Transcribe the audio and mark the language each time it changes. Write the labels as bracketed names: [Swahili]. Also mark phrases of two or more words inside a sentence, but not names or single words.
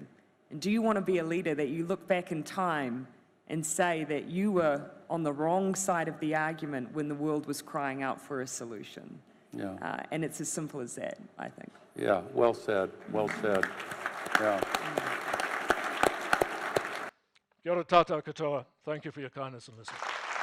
[English] And do you want to be a leader that you look back in time and say that you were on the wrong side of the argument when the world was crying out for a solution? Yeah. And it's as simple as that, I think. Yeah, well said, well said. Yeah. [Māori] Kia ora tātou katoa. [English] Thank you for your kindness and listening.